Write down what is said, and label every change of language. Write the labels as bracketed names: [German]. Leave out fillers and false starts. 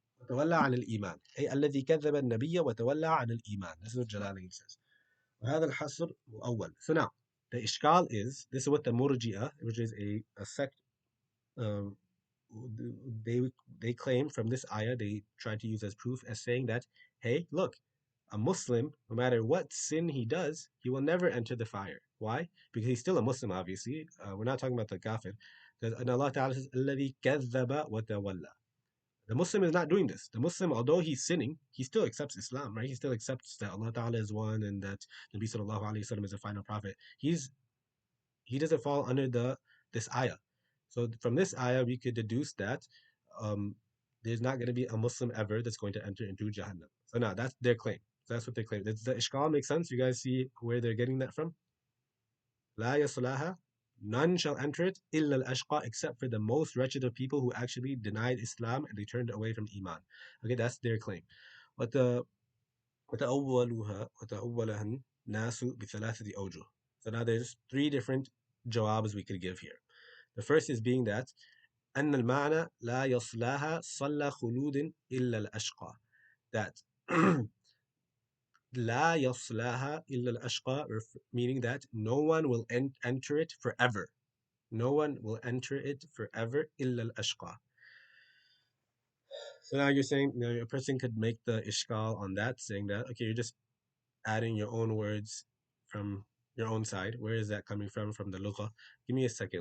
[Arabic] وتولى عن الإيمان, أي الذي كذب النبي وتولى عن الإيمان. [English] This is what Jalalain says. [Arabic] وهذا الحصر مؤول. [English] So now, the ishkal is, this is what the Murji'ah, which is a sect, um, they they claim from this ayah, they try to use as proof, as saying that, hey, look, a Muslim, no matter what sin he does, he will never enter the fire. Why? Because he's still a Muslim, obviously. We're not talking about the kafir. And Allah Ta'ala says, [Arabic] الذي كذب وتولى. [English] The Muslim is not doing this. The Muslim, although he's sinning, he still accepts Islam, right? He still accepts that Allah Ta'ala is one and that Nabi Sallallahu Alaihi Wasallam is the final prophet. He doesn't fall under this ayah. So from this ayah, we could deduce that um, there's not going to be a Muslim ever that's going to enter into Jahannam. So now that's their claim. So that's what they claim. Does the ishkal make sense? You guys see where they're getting that from? [Arabic] لا يصلها, [English] none shall enter it [Arabic] إلا الأشقى, [English] except for the most wretched of people who actually denied Islam and they turned away from Iman. Okay, that's their claim. [Arabic] وت- وتأولها الناس بثلاثة أوجه. [English] So now there's three different jawabs we could give here. The first is being that [Arabic] أن المعنى لا يصلاها صلى خلود إلا الأشقى, that لا يصلها إلا الأشقى, [English] meaning that no one will enter it forever. No one will enter it forever [Arabic] إلا الأشقى. [English] So now you're saying, a person could make the ishkal on that, saying that, okay, you're just adding your own words from your own side. Where is that coming from? From the lugha. Give me a second.